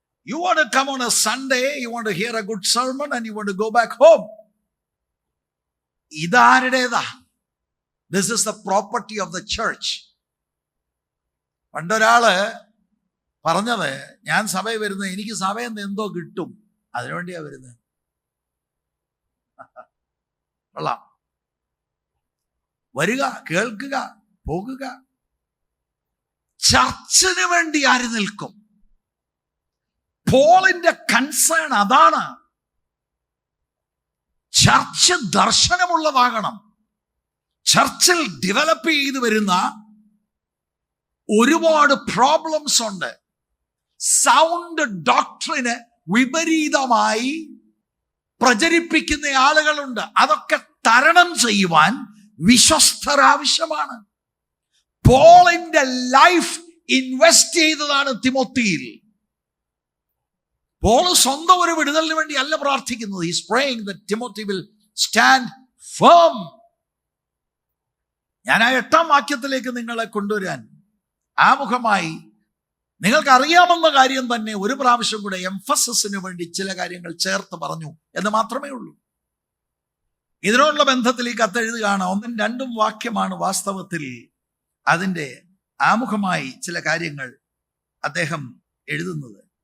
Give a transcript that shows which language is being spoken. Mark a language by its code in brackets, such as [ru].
[en] You want to come on a Sunday, you want to hear a good sermon and you want to go back home. [ml] ഇതാരുടേതാ? [en] This is the property of the church. [ml] പണ്ടൊരാള് പറഞ്ഞത്, ഞാൻ സഭയിൽ വരുന്നത് എനിക്ക് സഭയിൽ നിന്ന് എന്തോ കിട്ടും, അതിനുവേണ്ടിയാ വരുന്നത്. കൊള്ളാം. വരിക, കേൾക്കുക, പോകുക. ചർച്ചിന് വേണ്ടി ആര് നിൽക്കും? പോളിന്റെ കൺസേൺ അതാണ്. ചർച്ച് ദർശനമുള്ളതാകണം. ചർച്ചിൽ ഡെവലപ്പ് ചെയ്തു വരുന്ന ഒരുപാട് പ്രോബ്ലംസ് ഉണ്ട്. സൗണ്ട് ഡോക്ട്രിന് വിപരീതമായി പ്രചരിപ്പിക്കുന്ന ആളുകളുണ്ട്. അതൊക്കെ തരണം ചെയ്യുവാൻ വിശ്വസ്തർ ആവശ്യമാണ്. പോളിന്റെ ലൈഫ് ഇൻവെസ്റ്റ് ചെയ്തതാണ് തിമോത്തിയിൽ. പോൾ സ്വന്തം ഒരു വിടുതലിന് വേണ്ടി അല്ല പ്രാർത്ഥിക്കുന്നത്. [en] He is praying that Timothy will stand firm. [ml] ഞാൻ ആ 8-ാം വാക്യത്തിലേക്ക് നിങ്ങളെ കൊണ്ടുവരാൻ ആമുഖമായി നിങ്ങൾക്ക് അറിയാവുന്ന കാര്യം തന്നെ ഒരു പ്രാവശ്യം കൂടെ എംഫസിസിന് വേണ്ടി ചില കാര്യങ്ങൾ ചേർത്ത് പറഞ്ഞു എന്ന് മാത്രമേ ഉള്ളൂ. ഇതിനോടുള്ള ബന്ധത്തിൽ ഈ കത്തെഴുതുകയാണ്. 1-2 വാക്യമാണ് വാസ്തവത്തിൽ അതിൻ്റെ ആമുഖമായി ചില കാര്യങ്ങൾ അദ്ദേഹം എഴുതുന്നത്.